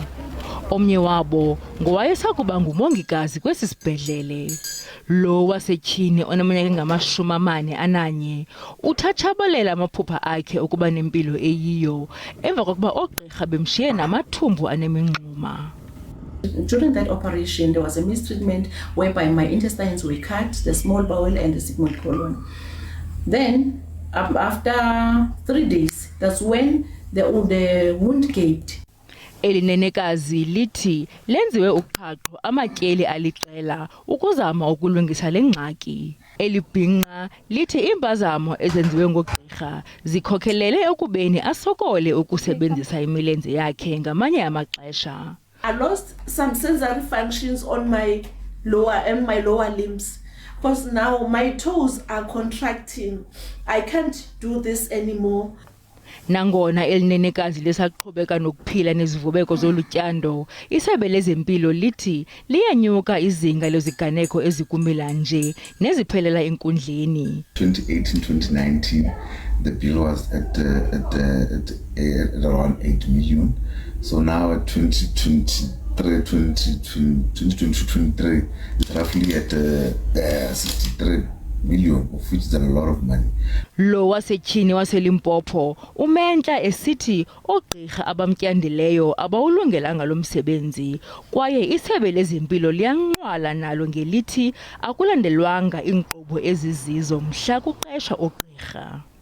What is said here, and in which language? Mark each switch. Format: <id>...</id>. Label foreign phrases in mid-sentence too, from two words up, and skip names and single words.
<xh>Omnye wabo ngowayesakuba ngumongikazi kwesi sibhedlele. Lo wasetyhini oneminyaka engama-41 uthatshabalela amaphupha akhe okuba nempilo eyiyo emva kokuba oogqirha bemshiye namathumbu anemingxuma.</xh> <en>During that operation, there was a mistreatment whereby my intestines were cut, the small bowel and the sigmoid colon. Then, after 3 days, that's when the wound gaped.</en> <xh>Elinenekazi lithi lenziwe uqhaqho amatyeli aliqela ukuzama ukulungisa le ngxaki. Elibhinqa lithi impazamo ezenziwe ngogqirha zikhokhelele ekubeni asokole ukusebenzisa imilenze yakhe ngamanye amaxesha.</xh> <en>I lost some sensory functions on my lower limbs because now my toes are contracting. I can't do this anymore.</en> <xh>Nangona elinenekazi lesaqhubeka nokuphila nezivubeko zolutyando, isebe lezempilo lithi liyanyuka izinga leziganeko ezikumila nje neziphelela enkundleni.</xh> <en>2018-2019 the bill was at around 8 million. So now at 2023 it's roughly at 63 million, of which is a lot of money.</en> <xh>Lo wasetyhini waseLimpopo uMentla esithi oogqirha abamtyandileyo abawulungelanga lo msebenzi kwaye isebe lezempilo liyanqwala nalo ngelithi akulandelwanga iinkqubo ezizizo mhla kuqeshwa oogqirha.</xh>